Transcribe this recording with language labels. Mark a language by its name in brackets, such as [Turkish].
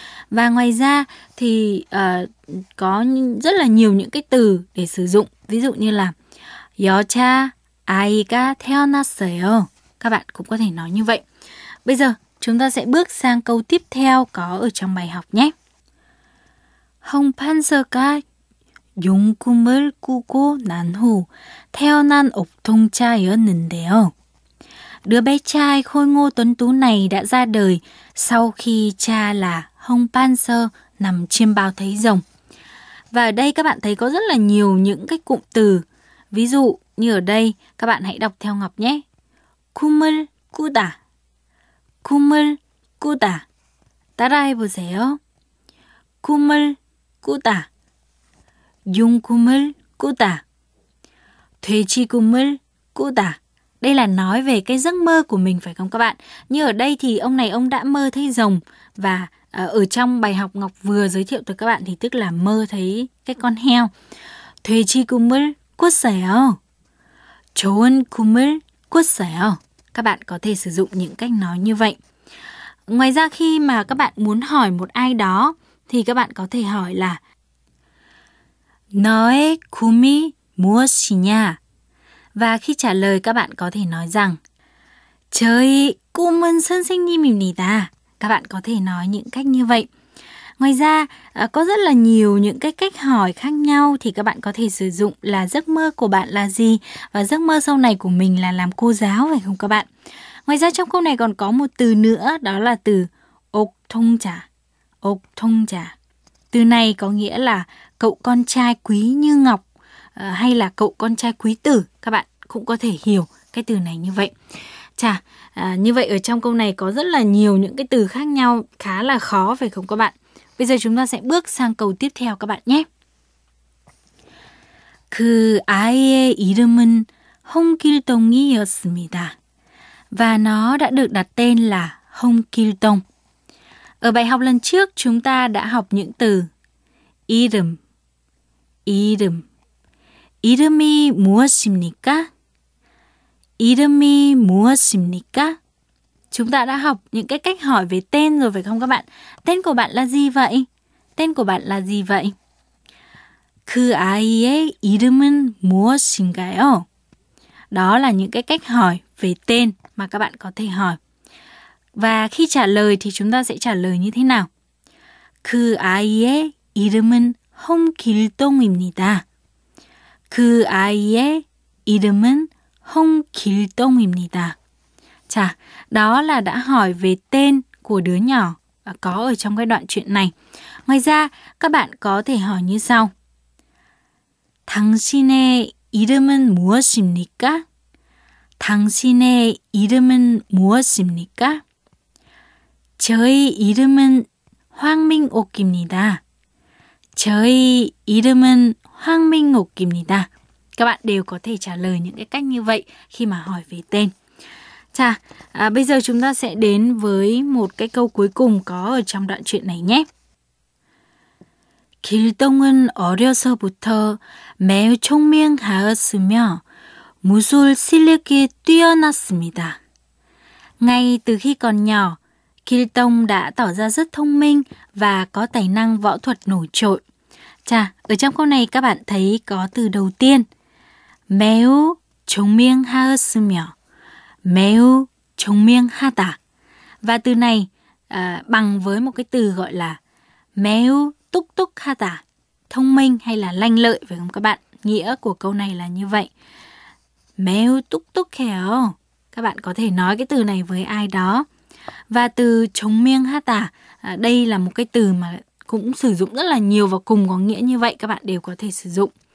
[Vietnamese] Và ngoài ra thì có rất là nhiều những cái từ để sử dụng. Ví dụ như là [Korean] 여자 아이가 태어났어요. [Vietnamese] Các bạn cũng có thể nói như vậy. Bây giờ, chúng ta sẽ bước sang câu tiếp theo có ở trong bài học nhé. [Korean] Hong Panzer가 용꿈을 꾸고 난 후 태어난 옥동자였는데요. [Vietnamese] Đứa bé trai khôi ngô tuấn tú này đã ra đời sau khi cha là Hong Panzer nằm chiêm bao thấy rồng. Và ở đây các bạn thấy có rất là nhiều những cái cụm từ. Ví dụ như ở đây, các bạn hãy đọc theo Ngọc nhé. [Korean] 꿈을 꾸다, 꿈을 꾸다. 따라해 보세요. 꿈을 꾸다, 용꿈을 꾸다, 돼지꿈을 꾸다. [Vietnamese] Đây là nói về cái giấc mơ của mình phải không các bạn? Như ở đây thì ông này ông đã mơ thấy rồng và ở trong bài học Ngọc vừa giới thiệu tới các bạn thì tức là mơ thấy cái con heo. [Korean] 돼지꿈을 꿨어요, 좋은 꿈을 꿨어요. [Vietnamese] Các bạn có thể sử dụng những cách nói như vậy. Ngoài ra khi mà các bạn muốn hỏi một ai đó thì các bạn có thể hỏi là [Korean] 너의 꿈이 무엇이냐? [Vietnamese] Và khi trả lời các bạn có thể nói rằng [Korean] 저희 꿈은 선생님입니다. [Vietnamese] Các bạn có thể nói những cách như vậy. Ngoài ra có rất là nhiều những cái cách hỏi khác nhau thì các bạn có thể sử dụng là giấc mơ của bạn là gì và giấc mơ sau này của mình là làm cô giáo phải không các bạn? Ngoài ra trong câu này còn có một từ nữa đó là từ 옥동자. [Korean] 옥동자. [Vietnamese] Từ này có nghĩa là cậu con trai quý như ngọc hay là cậu con trai quý tử. Các bạn cũng có thể hiểu cái từ này như vậy. Chà, như vậy ở trong câu này có rất là nhiều những cái từ khác nhau, khá là khó phải không các bạn? Bây giờ chúng ta sẽ bước sang câu tiếp theo các bạn nhé. [Korean] 그 아이의 이름은 홍길동이었습니다. [Vietnamese] Và nó đã được đặt tên là Hongkildong. Ở bài học lần trước chúng ta đã học những từ [Korean] 이름, 이름, 이름이 무엇입니까? 이름이 무엇입니까? [Vietnamese] Chúng ta đã học những cái cách hỏi về tên rồi phải không các bạn? Tên của bạn là gì vậy? Tên của bạn là gì vậy? [Korean] 그 아이의 이름은 무엇인가요? [Vietnamese] Đó là những cái cách hỏi về tên mà các bạn có thể hỏi. Và khi trả lời thì chúng ta sẽ trả lời như thế nào? [Korean] 그 아이의 이름은 홍길동입니다. 그 아이의 이름은 홍길동입니다. [Vietnamese] 자, đó là đã hỏi về tên của đứa nhỏ có ở trong cái đoạn chuyện này. Ngoài ra, các bạn có thể hỏi như sau. [Korean] 당신의 이름은 무엇입니까? 당신의 이름은 무엇입니까? 저의 이름은 황민옥입니다. 저의 이름은 황민옥입니다. [Vietnamese] Các bạn đều có thể trả lời những cái cách như vậy khi mà hỏi về tên. Chà, bây giờ chúng ta sẽ đến với một cái câu cuối cùng có ở trong đoạn chuyện này nhé. [Korean] 길동은 어려서부터 매우 총명하였으며 무술 실력이 뛰어났습니다. [Vietnamese] Ngay từ khi còn nhỏ, 길동 đã tỏ ra rất thông minh và có tài năng võ thuật nổi trội. Chà, ở trong câu này các bạn thấy có từ đầu tiên. [Korean] 매우 총명하였으며 매우 총명하다. [Vietnamese] Và từ này bằng với một cái từ gọi là [Korean] 매우 똑똑하다, [Vietnamese] thông minh hay là lanh lợi phải không các bạn? Nghĩa của câu này là như vậy. [Korean] 매우 똑똑해요. [Vietnamese] Các bạn có thể nói cái từ này với ai đó. Và từ 총명하다, đây là một cái từ mà cũng sử dụng rất là nhiều và cùng có nghĩa như vậy, các bạn đều có thể sử dụng.